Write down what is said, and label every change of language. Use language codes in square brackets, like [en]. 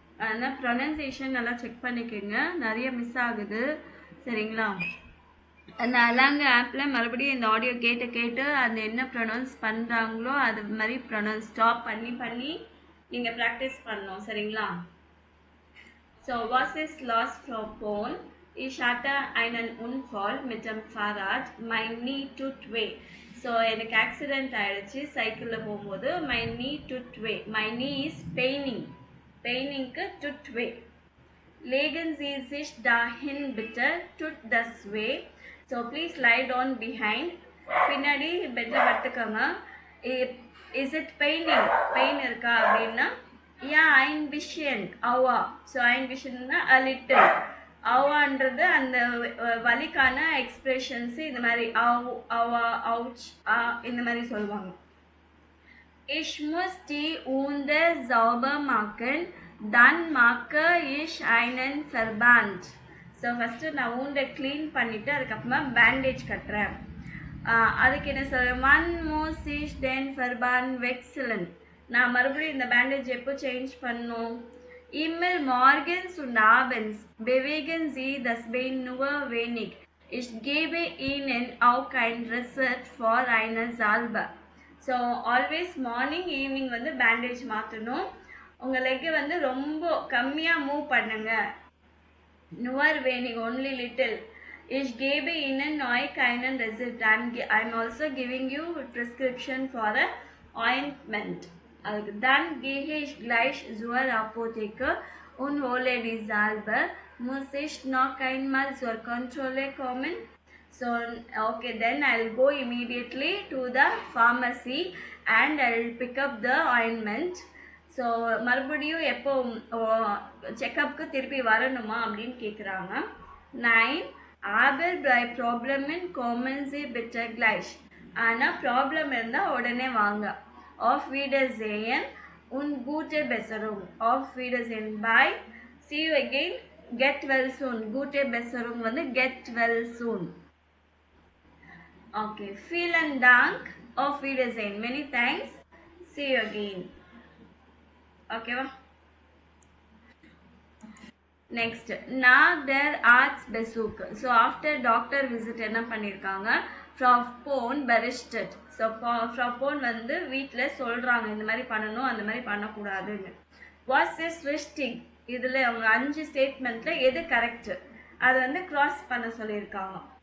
[ta] ஆனால் ப்ரொனன்சியேஷன் நல்லா செக் பண்ணிக்கோங்க, நிறைய மிஸ் ஆகுது. சரிங்களா? அந்த அலாங்க ஆப்பில் மறுபடியும் இந்த ஆடியோ கேட்டு கேட்டு அந்த என்ன ப்ரொனவுன்ஸ் பண்ணுறாங்களோ அது மாதிரி ப்ரொனவுன்ஸ் ஸ்டாப் பண்ணி பண்ணி நீங்கள் ப்ராக்டிஸ் பண்ணணும். சரிங்களா? [de] So, was ist los, Frau Pohn? Ich hatte einen Unfall mit dem Fahrrad. Mein knee tut weh. So, எனக்கு ஆக்சிடென்ட் ஆயிடுச்சு சைக்கிளில் போகும்போது. [en] My knee [de] tut weh. [en] My knee is paining. [de] Painingக்கு tut weh. Legen Sie sich dahin bitte, tut das weh. [en] So, please lie down behind. [ta] பின்னாடி பெட்டில் படுத்துக்கோங்க. [en] Is it paining? [ta] Pain இருக்கா அப்படின்னா [de] yeah, ein bisschen, aua. So, ein bisschen [en] a little. [ta] அவான்றது அந்த வலிக்கான expressions இந்த மாதிரி அவா, ouch, இந்த மாதிரி சொல்லுவாங்க. [de] Ich muss die Wunde sauber machen, dann mache ich einen Verband. [ta] So first நான் ஊண்டை க்ளீன் பண்ணிவிட்டு அதுக்கப்புறமா பேண்டேஜ் கட்டுறேன். அதுக்கு என்ன சொல்கிறேன், ஒன் மோஸ் இஷ் தென் ஃபர்பான் வெக்ஸலன். நான் மறுபடியும் இந்த பேண்டேஜ் எப்போ சேஞ்ச் பண்ணணும்? [de] Immer morgens und abends bewegen Sie das Bein nur wenig. Ich gebe Ihnen auch ein Rezept for eine Salbe. [ta] So always morning evening வந்து பேண்டேஜ் மாற்றணும். உங்கள் லெக்கை வந்து ரொம்ப கம்மியாக மூவ் பண்ணுங்க. [de] nur wenig, [en] only little. [de] Ich gebe Ihnen neu keinen Rezept. [en] I'm also giving you a prescription for a ointment. [de] Dann gehe ich gleich zur Apotheke und hole die Salbe. Muss ich noch einmal zur Kontrolle kommen? [en] So, okay, then I'll go immediately to the pharmacy and I'll pick up the ointment. [ta] So மறுபடியும் எப்போ செக்கப்புக்கு திருப்பி வரணுமா அப்படின்னு கேட்குறாங்க. [de] 9 aber bei Problemen kommen Sie bitte gleich. [ta] ஆனால் problem இருந்தால் உடனே வாங்க. [de] Auf Wiedersehen und gute Besserung. Auf Wiedersehen, [en] bye, see you again, get well soon. [de] Gute Besserung [en] வந்து get well soon. Okay, [de] vielen Dank, auf Wiedersehen, [en] many thanks, see you again. ஓகேவா? [de] நெக்ஸ்ட் nach der Arztbesuch. [ta] So after doctor visit என்ன பண்ணியிருக்காங்க, Frau Pohn berichtet. So Frau Pohn வந்து வீட்டில் சொல்கிறாங்க இந்த மாதிரி பண்ணணும் அந்த மாதிரி பண்ணக்கூடாதுன்னு. [de] was is richtig? [ta] இதில் அவங்க 5 ஸ்டேட்மெண்ட்டில் எது கரெக்டு அதை வந்து க்ராஸ் பண்ண சொல்லியிருக்காங்க.